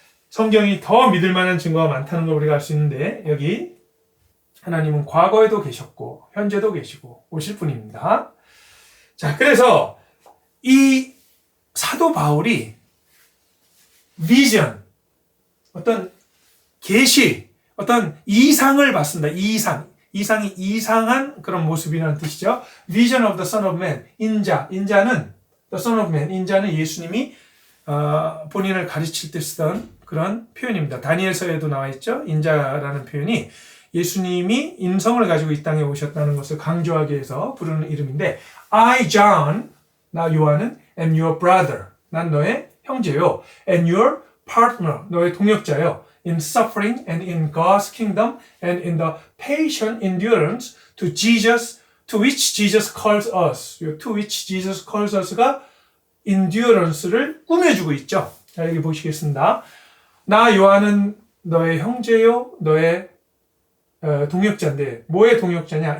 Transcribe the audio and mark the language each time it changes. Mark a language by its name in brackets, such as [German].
[Korean] 성경이 더 믿을 만한 증거가 많다는 걸 우리가 알 수 있는데 여기 하나님은 과거에도 계셨고 현재도 계시고 오실 분입니다. 자, 그래서 이 사도 바울이 비전, 어떤 계시, 어떤 이상을 봤습니다. 이상이 이상한 그런 모습이라는 뜻이죠. [English] Vision of the Son of Man. [Korean] 인자는 [English] the Son of Man. [Korean] 인자는 예수님이 본인을 가르칠 때 쓰던 그런 표현입니다. 다니엘서에도 나와 있죠. 인자라는 표현이 예수님이 인성을 가지고 이 땅에 오셨다는 것을 강조하기 위해서 부르는 이름인데 [English] I, John, [Korean] 나 요한은 [English] am your brother. [Korean] 난 너의 형제요. [English] And your partner, [Korean] 너의 동역자요. [English] In suffering and in God's kingdom and in the patient endurance to which Jesus calls us. to which Jesus calls us가 endurance를 [Korean] 꾸며주고 있죠. 자, 여기 보시겠습니다. 나 요한은 너의 형제요, 너의 동역자인데 뭐의 동역자냐?